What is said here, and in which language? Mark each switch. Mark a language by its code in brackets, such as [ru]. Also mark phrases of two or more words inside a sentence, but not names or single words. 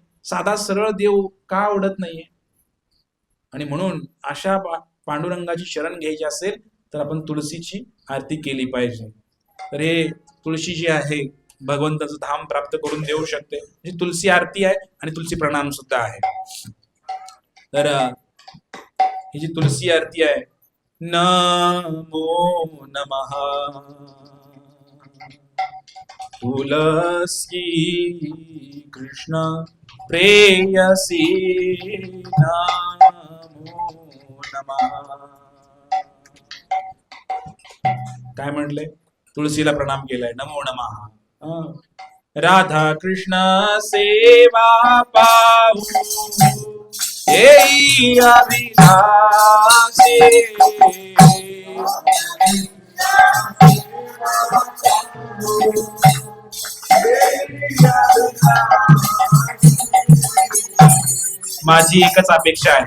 [mr] साधा सरळ देव का आवडत नाहीये? आणि म्हणून अशा पांडुरंगाची शरण घ्यायची असेल तर आपण तुळशीची आरती केली पाहिजे. तर हे तुळशी जी आहे भगवंताचं धाम प्राप्त करून देऊ शकते. ही तुलसी आरती आहे आणि तुलसी प्रणाम सुद्धा आहे. तर ही जी तुलसी आरती आहे, [sa] नमो नमः तुलसी कृष्ण प्रेयसी नमो नमः. [mr] काय म्हटलंय? तुळशीला प्रणाम केलाय, [sa] नमो नमः. [bn] রাধা কৃষ্ণ সেবা পাহু যেই অভিলাষে, [mr] माझी एकच अपेक्षा आहे.